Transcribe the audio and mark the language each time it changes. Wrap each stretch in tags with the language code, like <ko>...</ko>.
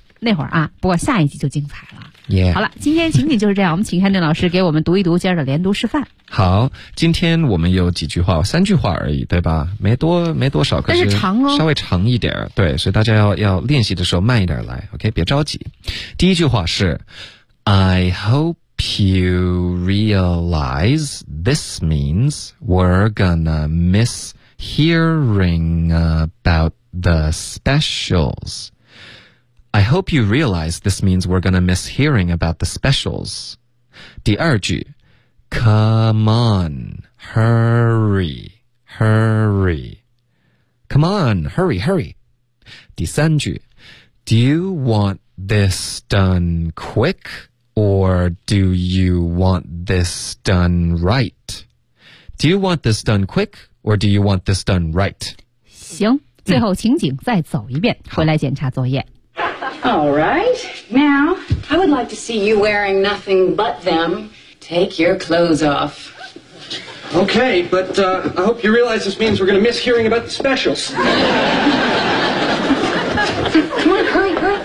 <zh>那会儿啊，不过下一集就精彩了。</zh> <en>Yeah，</en> <zh>好了，今天情景就是这样。我们请 Hannah 老师给我们读一读今儿的连读示范。好，今天我们有几句话，三句话而已，对吧？没多少，但是长哦，稍微长一点，对，所以大家要练习的时候慢一点来 ，OK， 别着急。第一句话是</zh> <en>，I hope you realize this means we're gonna miss hearing about the specials. I hope you realize this means we're gonna miss hearing about the specials.</en> <zh>第二句。</zh> <en>Come on, hurry, hurry. Come on, hurry, hurry.</en> <zh>第三句</zh> <en>Do you want this done quick or do you want this done right? Do you want this done quick or do you want this done right?</en> <zh>行，最后情景再走一遍，回来检查作业。</zh> <en>All right, now I would like to see you wearing nothing but them. Take your clothes off. Okay, but I hope you realize this means we're going to miss hearing about the specials. Come on, hurry, hurry.</en>